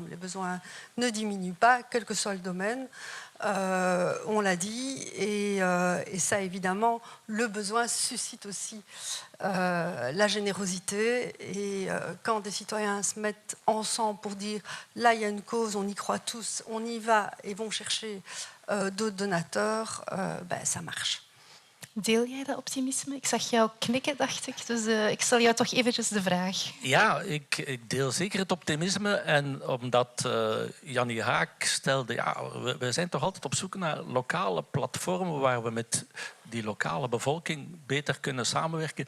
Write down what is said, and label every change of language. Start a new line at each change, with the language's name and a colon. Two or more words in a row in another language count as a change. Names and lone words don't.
French: Les besoins ne diminuent pas, quel que soit le domaine. On l'a dit, et ça, évidemment, le besoin suscite aussi la générosité. Et quand des citoyens se mettent ensemble pour dire là, il y a une cause, on y croit tous, on y va et vont chercher d'autres donateurs, ça marche.
Dutch: Deel jij dat optimisme? Ik zag jou knikken, dacht ik. Dus ik stel jou toch eventjes de vraag. Ja, ik deel zeker het optimisme. En omdat Jannie Haak stelde... Ja, we zijn toch altijd op zoek naar lokale platformen waar we met die lokale bevolking beter kunnen samenwerken.